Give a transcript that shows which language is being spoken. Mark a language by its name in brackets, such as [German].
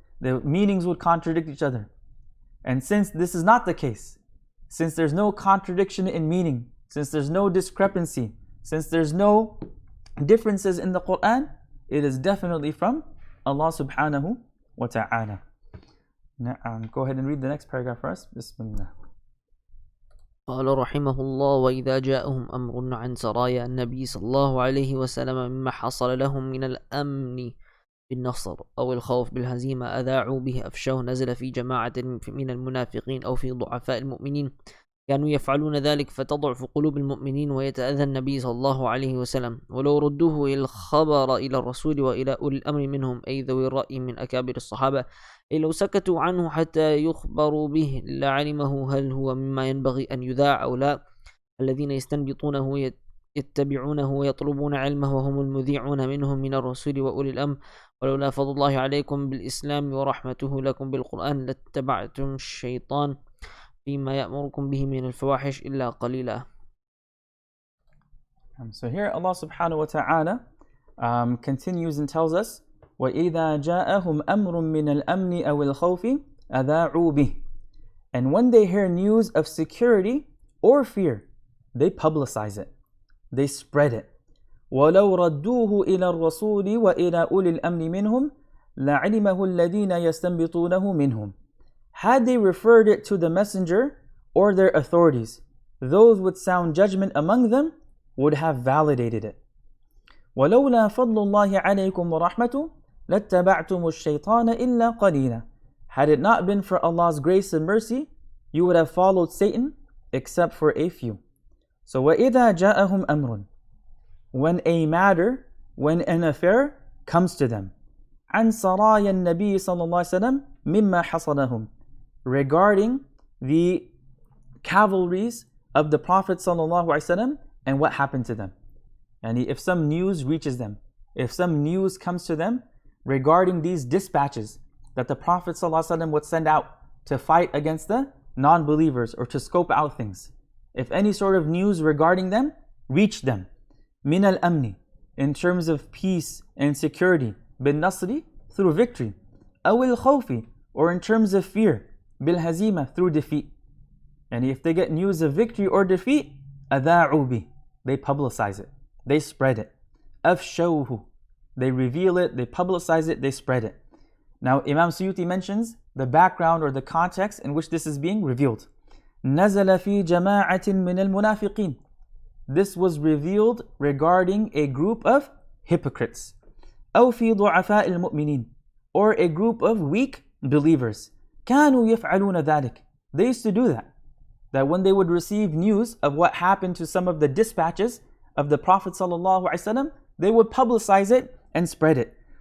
[English] The meanings would contradict each other. And since this is not the case, since there's no contradiction in meaning, since there's no discrepancy, since there's no differences in the Qur'an, it is definitely from Allah subhanahu wa ta'ala. Go ahead and read the next paragraph for us. [Arabic] Bismillah. قال رحمه الله: وإذا جاءهم أمر عن سرايا النبي صلى الله عليه وسلم مما حصل لهم من الأمن بالنصر أو الخوف بالهزيمة أذاعوا به أفشوه نزل في جماعة من المنافقين أو في ضعفاء المؤمنين كانوا يفعلون ذلك فتضعف قلوب المؤمنين ويتأذى النبي صلى الله عليه وسلم ولو ردوه إلى الخبر إلى الرسول وإلى أولي الأمر منهم أي ذوي الرأي من أكابر الصحابة أي لو سكتوا عنه حتى يخبروا به لعلمه هل هو مما ينبغي أن يذاع أو لا. الذين يستنبطونه يتبعونه ويطلبون علمه وهم المذيعون منهم من الرسول وأولي الأمر ولولا فضل الله عليكم بالإسلام ورحمته لكم بالقرآن لاتبعتم الشيطان فيما يأمركم به من الفواحش إلا قليلا. [English] So here Allah subhanahu wa ta'ala continues and tells us [Arabic] وَإِذَا جَاءَهُمْ أَمْرٌ مِّنَ الْأَمْنِ أَوِ الْخَوْفِ أَذَاعُوا بِهِ. [English] And when they hear news of security or fear, they publicize it, they spread it. [Arabic] وَلَوْ رَدُّوهُ إِلَى الرَّسُولِ وَإِلَى أُولِي الْأَمْرِ مِنْهُمْ لَعِلِمَهُ الَّذِينَ يَسْتَنبِطُونَهُ مِنْهُمْ. [English] Had they referred it to the messenger or their authorities, those with sound judgment among them would have validated it. [Arabic] وَلَوْلَا فَضْلُ اللَّهِ عَلَيْكُمْ وَرَحْمَتُهُ لَاتَّبَعْتُمُ الشَّيْطَانَ إِلَّا قَلِيلًا. [English] Had it not been for Allah's grace and mercy, you would have followed Satan except for a few. [Arabic] So وَإِذَا جَاءَهُمْ أَمْرٌ. [English] When a matter, when an affair comes to them, [Arabic] عَنْ سَرَايَا النَّبِيِّ صَلَّى اللَّهُ عَلَيْهِ وسلم مِمَّا حَصَلَهُمْ. [English] Regarding the cavalries of the Prophet sallallahu alaihi wasallam and what happened to them. And if some news reaches them, if some news comes to them regarding these dispatches that the Prophet sallallahu alaihi wasallam would send out to fight against the non-believers or to scope out things, if any sort of news regarding them reached them, [Arabic] min al-amni, [English] in terms of peace and security, [Arabic] bin nasri, [English] through victory, [Arabic] aw al-khawfi, [English] or in terms of fear, [Arabic] bil hazima, [English] through defeat. And if they get news of victory or defeat, [Arabic] adha'u bi, [English] they publicize it, they spread it. Afshawhu, they reveal it, they publicize it, they spread it. Now Imam Suyuti mentions the background or the context in which this is being revealed. [Arabic] نزل في جماعة من المنافقين. [English] This was revealed regarding a group of hypocrites. [Arabic] أو في ضعفاء المؤمنين, [English] or a group of weak believers. [Arabic] كانوا يفعلون ذلك. [English] They used to do that. That when they would receive news of what happened to some of the dispatches of the Prophet ﷺ, they would publicize it and spread it.